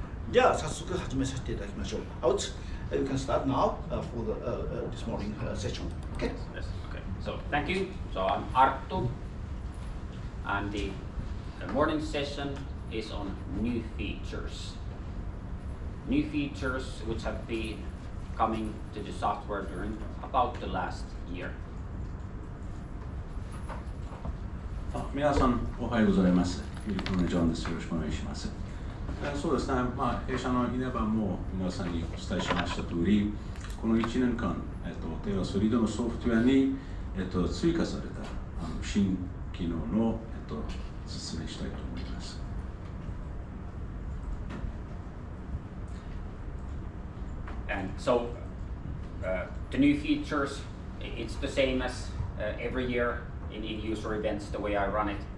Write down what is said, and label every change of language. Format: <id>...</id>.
<ja>じゃあ早速始めさせていただきましょう。</ja> <en>Out, you can start now for this morning session. Okay? Yes. Okay. So thank you. So I'm Arttu, and the morning session is on new features. New features which have been coming to the software during about the last year.</en> <ja>皆さんおはようございます。ミルクルのジョンです。よろしくお願いします。そうですね、弊社のイネバンも皆さんにお伝えしました通り、この1年間、テラソリッドのソフトウェアに、追加された新機能の、説明したいと思います。</ja> <en>And so the new features, it's the same as every year in user events, the way I run it.</en>